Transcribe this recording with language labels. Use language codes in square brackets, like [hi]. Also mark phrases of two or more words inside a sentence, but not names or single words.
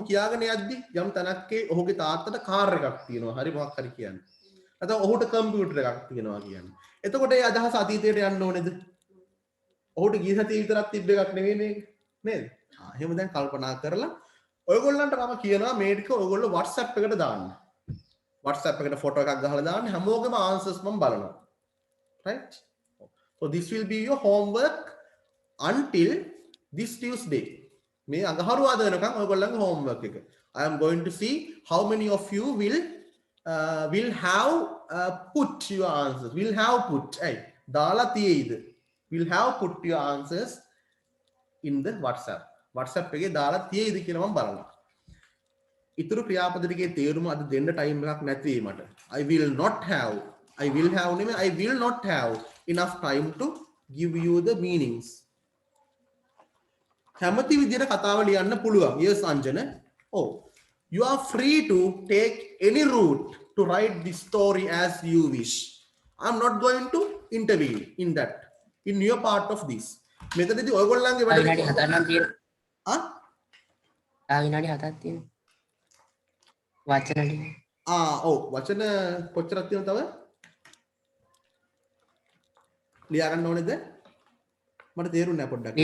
[si] කියාගෙන යද්දි යම් තැනක්කේ ඔහුගේ තාත්තට කාර් එකක් තියෙනවා හරි මොකක් හරි කියන්නේ නැත්නම් ඔහුට කම්පියුටර් එකක් තියෙනවා කියන්නේ එතකොට ඒ අදහස අතීතයට යන්න ඕනේද ඔහුට ගිය සතියේ විතරක් තිබ්බ එකක් නෙවෙයි මේක නේද එහෙම දැන් කල්පනා කරලා ඔයගොල්ලන්ට මම කියනවා මේ ටික ඔයගොල්ලෝ WhatsApp එකට දාන්න WhatsApp එකට ෆොටෝ එකක් ගහලා දාන්න හැමෝගෙම answers මම බලනවා [en] right so this will be your homework until this Tuesday [si] මේ අඟහරුවාද වෙනකන් ඔයගොල්ලන්ගේ [en] homework එක I am going to see how many of you will have put your answers will have put [si] දාලා තියෙයිද [en] will have put your answers in the WhatsApp [si] එකේ දාලා තියෙයිද කියලා මම බලනවා ඊතුරු ක්‍රියාපද ටිකේ තේරුම අද දෙන්න ටයිම් එකක් නැති මට [en] I will not have නෙමෙයි I will not have enough time to give you the meanings [si] කැමති විදිහට කතාව ලියන්න පුළුවන් [en] yes අංජන you are free to take any route to write this story as you wish I'm not going to intervene in that in your part of this [si] මෙතනදී ඔයගොල්ලන්ගේ වැඩ විනාඩි 4 නම් තියෙනවා විනාඩි 7ක් තියෙනවා. වචන ටික. ඔව් වචන කොච්චරක් තියෙනවද තව? ලියා ගන්න ඕනේද? මට තේරුන්නේ නැහැ පොඩ්ඩක්.